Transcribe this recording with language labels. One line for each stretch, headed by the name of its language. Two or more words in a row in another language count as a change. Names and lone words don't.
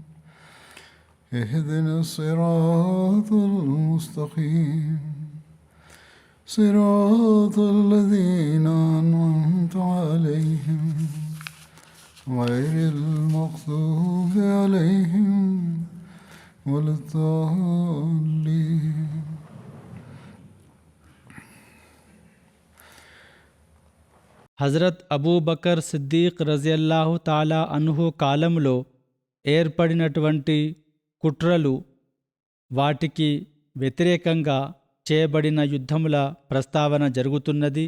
Arabic: اهدنا الصراط المستقيم صراط الذين أنعمت عليهم غير المغضوب عليهم ولا الضالين.
Telugu: హజరత్ అబూబకర్ సిద్దీక్
Arabic: رضي الله تعالى عنه
Telugu: కాలంలో ఏర్పడినటువంటి కుట్రలు, వాటికి వ్యతిరేకంగా చేయబడిన యుద్ధముల ప్రస్తావన జరుగుతున్నది.